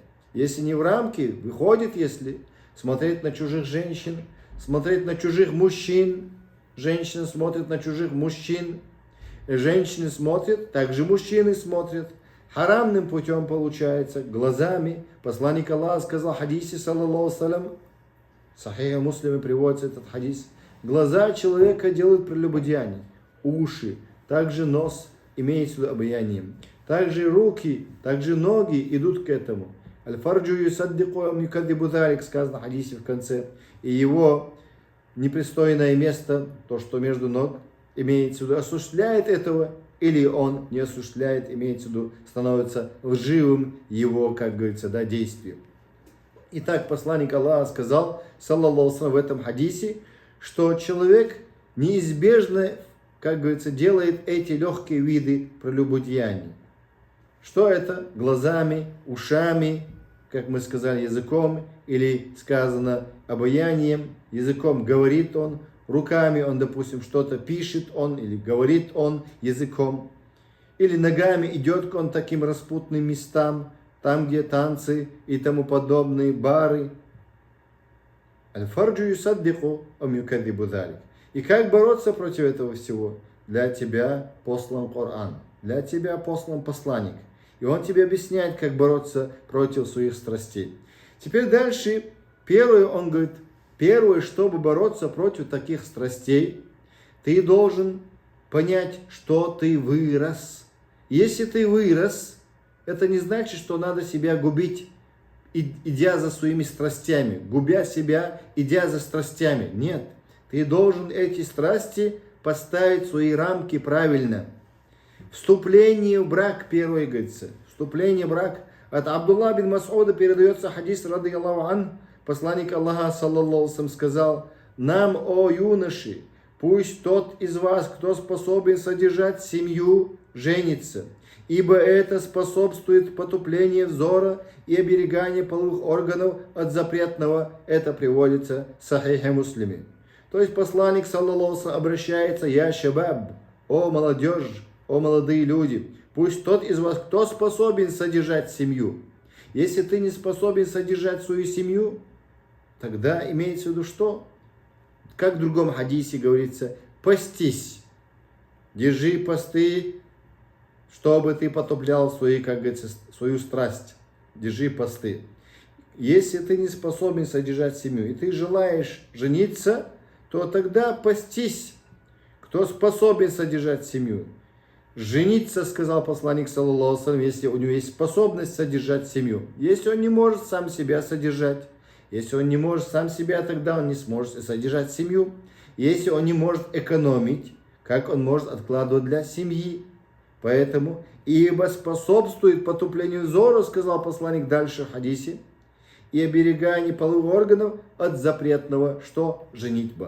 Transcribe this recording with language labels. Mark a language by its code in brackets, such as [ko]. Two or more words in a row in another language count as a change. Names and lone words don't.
[ru] Если не в рамки, выходит, если смотреть на чужих женщин, смотреть на чужих мужчин, женщины смотрят на чужих мужчин, женщины смотрят, также мужчины смотрят. Харамным путем получается, глазами. Посланник Аллаха сказал в хадисе, [ar] صلى الله عليه وسلم, [ru] в Сахихе Муслиме приводится этот хадис, глаза человека делают прелюбодеяние, уши, также нос имеет в виду обаянием, также руки, также ноги идут к этому. [ar] الفرج يصدق أم يكذب ذلك, [ru] сказано в хадисе в конце, и его непристойное место, то, что между ног, имеется в виду, осуществляет этого, или он не осуществляет, имеется в виду, становится лживым его, как говорится, да, действием. Итак, посланник Аллаха сказал, [ar] صلى الله عليه وسلم, [ru] в этом хадисе, что человек неизбежно, как говорится, делает эти легкие виды прелюбодеяния. Что это? Глазами, ушами, как мы сказали, языком, или сказано обаянием, языком говорит он, руками он, допустим, что-то пишет он, или говорит он языком, или ногами идет он таким распутным местам, там, где танцы и тому подобные, бары. [ar] الفرج يصدق أم يكذب ذلك. [ru] И как бороться против этого всего? Для тебя послан Коран, для тебя послан посланник. И он тебе объясняет, как бороться против своих страстей. Теперь дальше, первое, он говорит, первое, чтобы бороться против таких страстей, ты должен понять, что ты вырос. Если ты вырос, это не значит, что надо себя губить, идя за своими страстями, губя себя, идя за страстями. Нет, ты должен эти страсти поставить в свои рамки правильно. Вступление в брак, первое, говорится. Вступление в брак. От Абдулла бин Мас'уда передается хадис, [ar] رضي الله عنه, [ru] посланник Аллаха, [ar] صلى الله عليه وسلم, [ru] сказал, нам, о юноши, пусть тот из вас, кто способен содержать семью, женится, ибо это способствует потуплению взора и обереганию половых органов от запретного. Это приводится в Сахихе Муслиме. То есть посланник, [ar] صلى الله عليه وسلم, [ru] обращается, [ar] يا شباب, [ru] о молодежь, о молодые люди, пусть тот из вас, кто способен содержать семью. Если ты не способен содержать свою семью, тогда имеется в виду что? Как в другом хадисе говорится, постись, держи посты, чтобы ты потоплял свои, как говорится, свою страсть. Держи посты. Если ты не способен содержать семью, и ты желаешь жениться, то тогда постись, кто способен содержать семью. Жениться, сказал посланник, [ar] صلى الله عليه وسلم, [ru] если у него есть способность содержать семью. Если он не может сам себя содержать, если он не может сам себя, тогда он не сможет содержать семью. Если он не может экономить, как он может откладывать для семьи? Поэтому, ибо способствует потуплению взора, сказал посланник дальше в хадисе, и обереганию половых органов от запретного, что женитьба.